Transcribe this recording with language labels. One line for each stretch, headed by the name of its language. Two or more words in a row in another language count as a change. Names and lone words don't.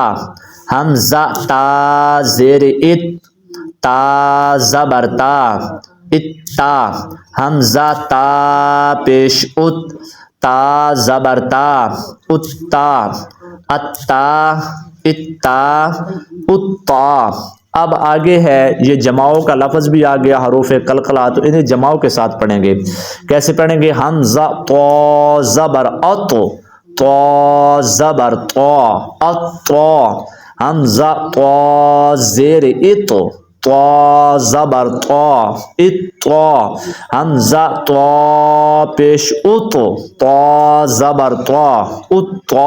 Urdu: حمزہ تا زیر ات، تا زبر تا، اتا۔ حمزہ تا پیش ات، تا زبر تا، اتا۔ اتا، اتا، اتا۔ اب آگے ہے یہ جماؤں کا لفظ بھی آ گیا، حروف قلقلہ، تو انہیں جماؤں کے ساتھ پڑھیں گے۔ کیسے پڑھیں گے؟ حمزہ تو زبر ات، تو زبر تو، اتا۔ حمزہ تو زیر ات، تو زبر تو، اتا۔ حمزہ تو پیش ات، تو زبر تو، اتا۔